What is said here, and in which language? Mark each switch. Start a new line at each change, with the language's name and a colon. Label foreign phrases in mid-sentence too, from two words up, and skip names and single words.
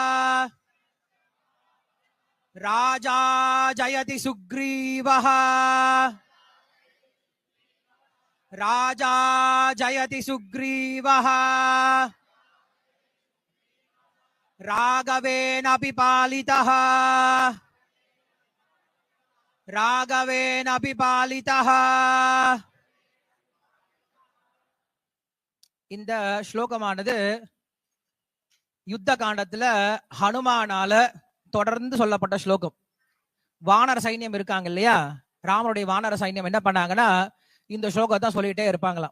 Sanskrit: राजा जयति सुग्रीवः राजा जयति सुग्रीवः राघवेनापि पालितः राघवेनापि पालितः.
Tamil: இந்த ஸ்லோகமானது யுத்த காண்டத்துல ஹனுமானால தொடர்ந்து சொல்லப்பட்ட ஸ்லோகம். வானர சைன்யம் இருக்காங்க இல்லையா, ராமனுடைய வானர சைன்யம் என்ன பண்ணாங்கன்னா இந்த ஸ்லோகத்தை சொல்லிட்டே இருப்பாங்களாம்.